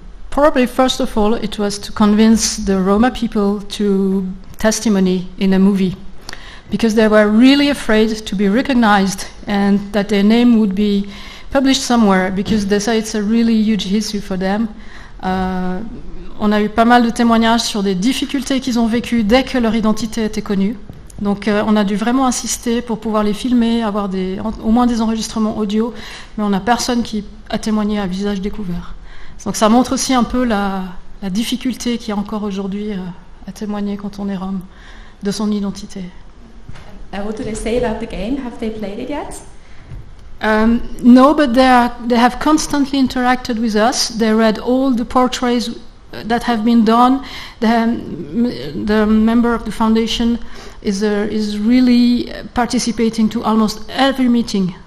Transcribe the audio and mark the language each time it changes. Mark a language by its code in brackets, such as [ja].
[en] Probably first of all it was to convince the Roma people to testimony in a movie, because they were really afraid to be recognized and that their name would be published somewhere, because they say it's a really huge issue for them. [fr] On a eu pas mal de témoignages sur des difficultés qu'ils ont vécues dès que leur identité était connue. Donc on a dû vraiment insister pour pouvoir les filmer, avoir au moins des enregistrements audio, mais on n'a personne qui a témoigné à visage découvert. Donc ça montre aussi un peu la difficulté qu'il y a encore aujourd'hui à témoigner quand on est Rome de son identité. [en] What do they say about the game? Have they played it yet? No, but they have constantly interacted with us. They read all the portraits that have been done. The member of the foundation is really participating to almost every meeting.